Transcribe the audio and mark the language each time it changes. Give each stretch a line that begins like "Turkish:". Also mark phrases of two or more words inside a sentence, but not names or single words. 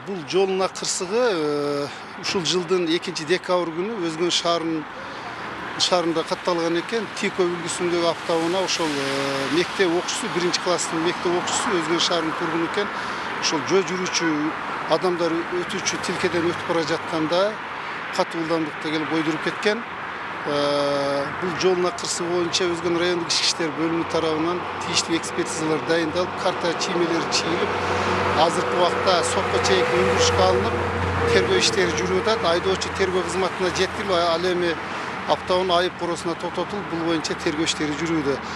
Kyrgyz: Бул жолуна кырсыгы ушул жылдын 2-декабрь күнү Өзгөн шаарында катталган экен. Тико үлгүсүндөгү автоунаа ошол мектеп окуучусу, 1-класстын мектеп окуучусу Өзгөн шаарынын тургуну экен. Ошол жөө жүрүүчү адамдар өтүүчү тилкеден өтүп бара жатканда катуу ылдамдыкта келип ойдуруп кеткен. Бұл жолына кырсы боюнча Өзгөн райондук ички иштер бөлүмү тарабынан тийиштүү экспертизалар дайындалып, карта чиймелери чийилип, азыркы убакта сотко чейинки өндүрүшкө алынып, тергөө иштери жүрүп атат. Айдоочу тергөө кызматына жеткирип, ал эми аптабын айып коросуна токтотулуп, бул боюнча тергөө иштери жүрүүдө.